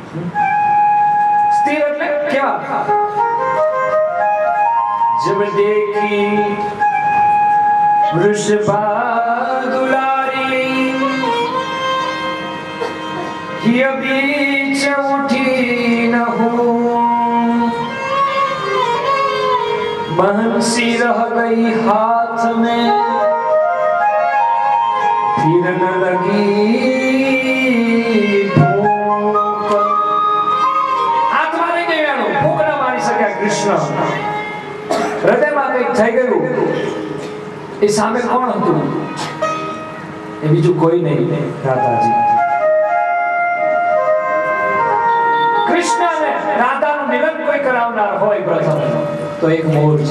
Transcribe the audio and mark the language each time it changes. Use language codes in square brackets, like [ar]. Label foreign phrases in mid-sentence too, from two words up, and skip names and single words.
[gu] સ્થિર એટલે કેવા? [hi] जब देखी वृषभा दुलारी हिय बीच उठी न हूं बंसी रह गई हाथ में फिर न लगी भूख. [gu] હાથમાં નહીં ગયો, ભૂખ ન મારી શક્યા કૃષ્ણ. હૃદયમાં કંઈક થઈ ગયું. એ સામે કોણ હતું? એ બીજું કોઈ નહીં, રાધાજી. કૃષ્ણને રાધાનું મિલન કોઈ કરાવનાર હોય પ્રથમ તો એક મોર છે.